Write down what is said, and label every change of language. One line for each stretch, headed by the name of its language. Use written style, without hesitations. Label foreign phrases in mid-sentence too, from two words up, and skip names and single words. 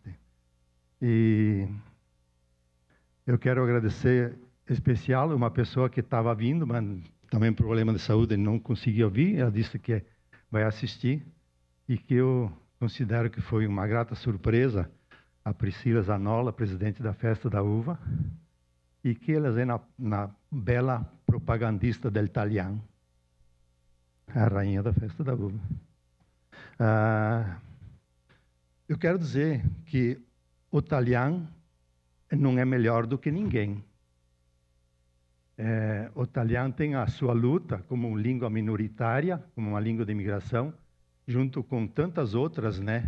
Portuguese: E eu quero agradecer em especial uma pessoa que estava vindo, mas também problema de saúde, não conseguiu vir. Ela disse que vai assistir e que eu considero que foi uma grata surpresa a Priscila Zanola, presidente da Festa da Uva, e que ela é na bela propagandista
Italian: del Italiano,
Portuguese: a rainha da Festa da Uva. Eu quero dizer que o italiano não é melhor do que ninguém. O italiano tem a sua luta como língua minoritária, como uma língua de imigração, junto com tantas outras, né?